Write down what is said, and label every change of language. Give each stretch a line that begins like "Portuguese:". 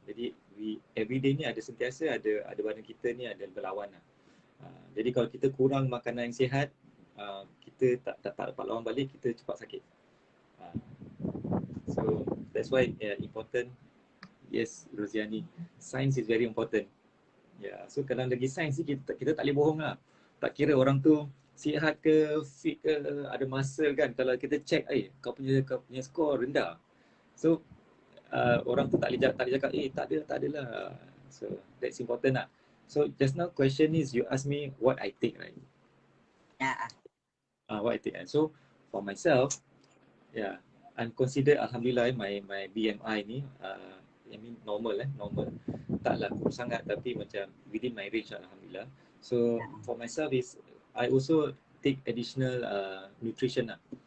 Malay: Jadi everyday ni ada sentiasa ada badan kita ni ada berlawan lah. Jadi kalau kita kurang makanan yang sihat, kita tak dapat lawan balik, kita cepat sakit.
English: So that's why important. Yes, Rosiani, science is very important.
Malay: Ya, so kalau lagi sains ni kita tak boleh bohong lah. Tak kira orang tu sihat ke, fit ke, ada muscle kan. Kalau kita check, kau punya skor rendah. So orang tu tak boleh cakap, tak adalah.
English: So that's important lah. So just now question is you ask me what I take, right?
Malay: Ya.
English: What I take. So for myself, yeah, I'm considered alhamdulillah my BMI ni I mean normal.
Malay: Taklah kurus sangat tapi macam
English: within my range alhamdulillah. So for myself is I also take additional nutrition lah.